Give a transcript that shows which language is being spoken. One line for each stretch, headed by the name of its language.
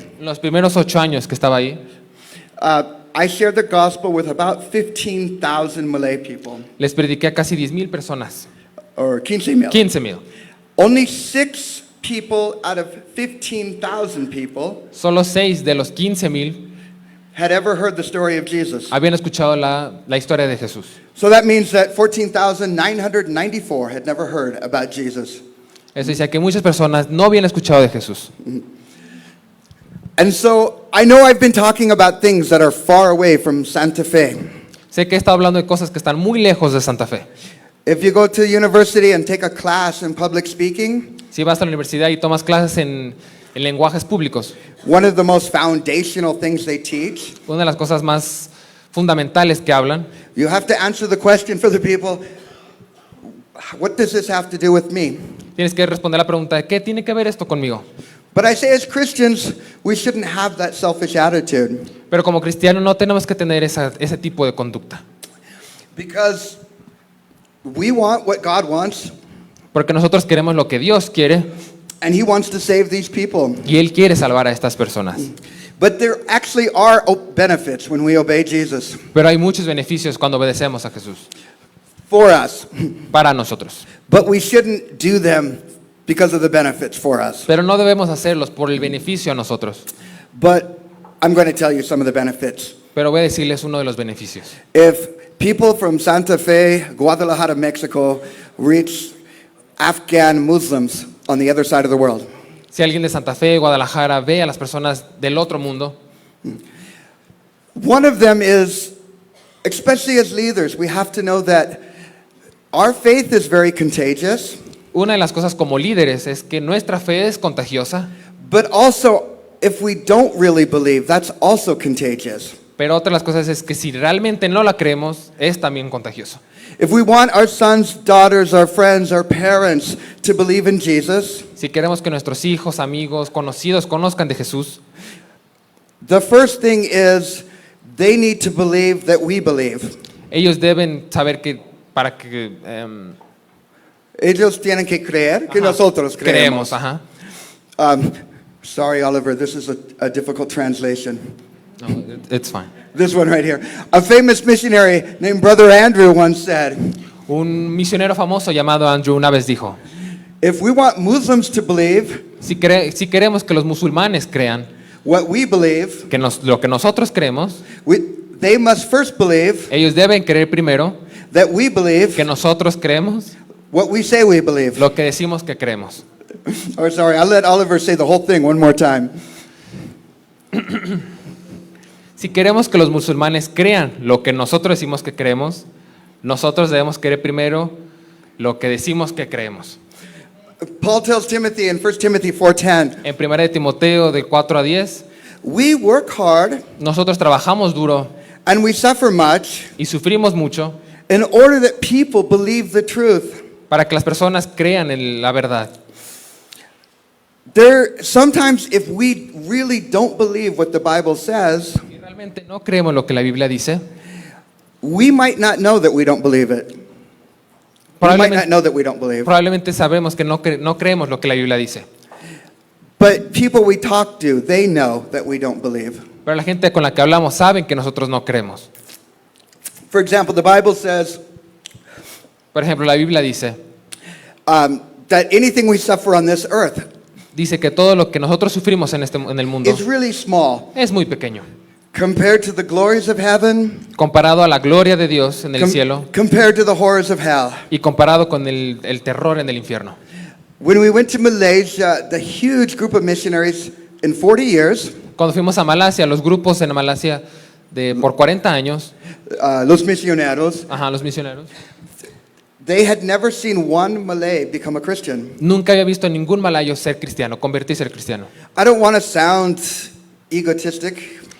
Spanish: Los primeros 8 años que estaba ahí,
English: I shared the gospel with about 15,000 Malay people,
Spanish: les prediqué a casi 10,000 personas,
English: or 15,000. 15,000. Only 6 people out of 15,000 people
Spanish: Solo 6 de los 15,000
English: had ever heard the story of Jesus.
Spanish: habían escuchado la historia de Jesús.
English: So that means that 14,994 had never heard about Jesus.
Spanish: Eso decía que muchas personas no habían escuchado de Jesús.
English: And so I know I've been talking about things that are far away from Santa Fe.
Spanish: Sé que he estado hablando de cosas que están muy lejos de Santa Fe.
English: If you go to university and take a class in public speaking,
Spanish: Si vas a la universidad y tomas clases en lenguajes públicos,
English: one of the most foundational things they teach,
Spanish: una de las cosas más fundamentales que hablan,
English: you have to answer the question for the people, what does this have to do with me?
Spanish: tienes que responder la pregunta de ¿qué tiene que ver esto conmigo?
English: But I say as Christians, we shouldn't have that selfish attitude,
Spanish: Pero como cristianos no tenemos que tener ese tipo de conducta,
English: because we want what God wants,
Spanish: porque nosotros queremos lo que Dios quiere
English: and He wants to save these people.
Spanish: y Él quiere salvar a estas personas.
English: But there actually are benefits when we obey Jesus
Spanish: Pero hay muchos beneficios cuando obedecemos a Jesús
English: for us,
Spanish: para nosotros.
English: but we shouldn't do them because of the benefits for us.
Spanish: Pero no debemos hacerlos por el beneficio a nosotros.
English: But I'm going to tell you some of the benefits.
Spanish: Pero voy a decirles uno de los beneficios.
English: If people from Santa Fe, Guadalajara, Mexico, reach Afghan Muslims on the other side of the world,
Spanish: Si alguien de Santa Fe, Guadalajara, ve a las personas del otro mundo,
English: one of them is, especially as leaders, we have to know that our faith is very contagious,
Spanish: una de las cosas como líderes es que nuestra fe es contagiosa,
English: but also if we don't really believe, that's also contagious.
Spanish: Pero otra de las cosas es que si realmente no la creemos, es también contagioso.
English: If we want our sons, daughters, our friends, our parents to believe in Jesus,
Spanish: Si queremos que nuestros hijos, amigos, conocidos conozcan de Jesús,
English: the first thing is they need to believe that we believe.
Spanish: ellos deben saber que para que Ellos tienen que creer que ajá, nosotros creemos. creemos. Ajá.
English: Sorry, Oliver, this is a difficult translation. No, it's fine. This one right here. A famous missionary named Brother Andrew once said,
Spanish: Un misionero famoso llamado Andrew una vez dijo,
English: if we want Muslims to believe
Spanish: si queremos que los musulmanes crean
English: what we believe,
Spanish: lo que nosotros creemos,
English: they must first believe
Spanish: ellos deben creer primero
English: that we believe
Spanish: que nosotros creemos
English: what we say we believe.
Spanish: lo que decimos que creemos.
English: Oh, sorry, I'll let Oliver say the whole thing one more time.
Spanish: Si queremos que los musulmanes crean lo que nosotros decimos que creemos, nosotros debemos creer primero lo que decimos que creemos.
English: Paul tells Timothy in 1 Timothy 4:10,
Spanish: En 1 de Timoteo del 4 a 10,
English: we work hard
Spanish: nosotros trabajamos duro
English: and we suffer much
Spanish: y sufrimos mucho
English: in order that people believe the truth.
Spanish: para que las personas crean en la verdad.
English: Sometimes if we really don't believe what the Bible says,
Spanish: Si realmente no creemos lo que la Biblia dice,
English: we might not know that we don't believe it. We might not know that we don't believe.
Spanish: probablemente sabremos que no creemos lo que la Biblia dice.
English: But people we talk to, they know that we don't believe.
Spanish: Pero la gente con la que hablamos saben que nosotros no creemos.
English: For example, the Bible says
Spanish: Por ejemplo, la Biblia dice
English: that anything we suffer on this earth
Spanish: que todo lo que nosotros sufrimos en el mundo
English: is really small
Spanish: es muy pequeño.
English: compared to the glories of heaven,
Spanish: Comparado a la gloria de Dios en el cielo
English: compared to the horrors of hell.
Spanish: y comparado con el terror en el infierno.
English: When we went to Malaysia, the huge group of missionaries in 40 years,
Spanish: Cuando fuimos a Malasia, los grupos en Malasia por 40 años, los misioneros, los misioneros,
English: they had never seen one Malay become a Christian.
Spanish: nunca había visto a ningún malayo ser cristiano, convertirse en cristiano.
English: I don't want to sound egotistic.